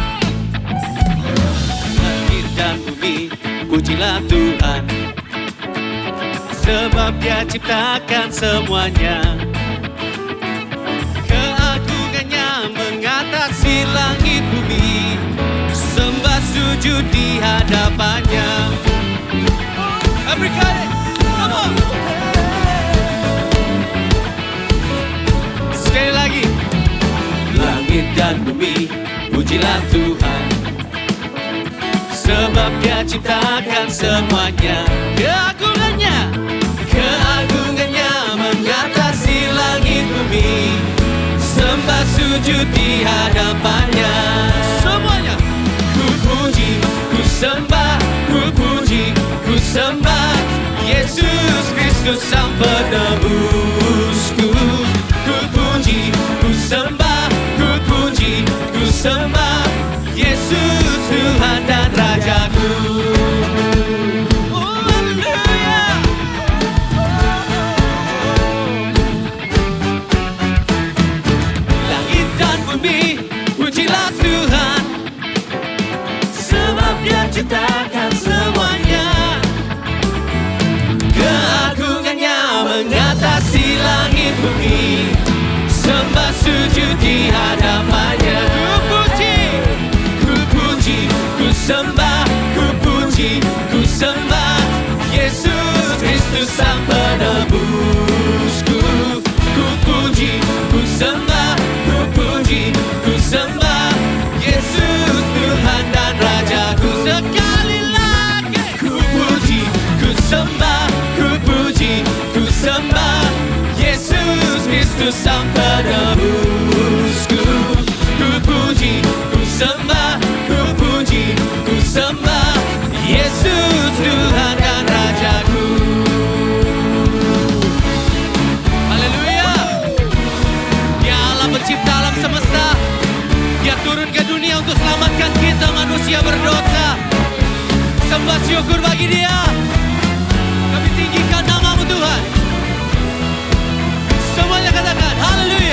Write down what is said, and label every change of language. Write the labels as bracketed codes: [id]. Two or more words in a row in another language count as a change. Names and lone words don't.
[id] Langit dan bumi, pujilah Tuhan, sebab Dia ciptakan semuanya. Keagungannya mengatasi langit bumi, sembah sujud di hadapannya. [en] Everybody, come on. [id] Sekali lagi. Langit dan bumi, pujilah Tuhan, sebab Dia ciptakan semuanya. Keagungannya mengatasi langit bumi, sembah sujud di hadapannya. Semuanya. Ku puji, ku sembah, ku puji, ku sembah Yesus Kristus Sang Penebusku. Ku puji, ku sembah, ku puji, ku sembah Yesus Tuhan dan Rajaku. Oh, haleluya. Langit dan bumi, pujilah Tuhan, sebab Dia ciptakan semuanya. Keagungannya mengatasi langit bumi, sembah sujud di hadapannya. Ku puji, ku sembah, ku puji, ku sembah Yesus Kristus Sang Penebusku. Ku puji, ku sembah, ku puji, ku sembah Yesus Tuhan dan Rajaku. Sekali lagi ku puji, ku sembah, ku puji, ku sembah Yesus Kristus Sang Penebusku. Ku puji, ku sembah, ku puji, ku sembah Yesus Tuhan dan Rajaku. Haleluya. Dia Allah pencipta alam semesta. Dia turun ke dunia untuk selamatkan kita manusia berdosa. Sembah syukur bagi Dia. Kami tinggikan nama-Mu Tuhan. Semuanya katakan haleluya.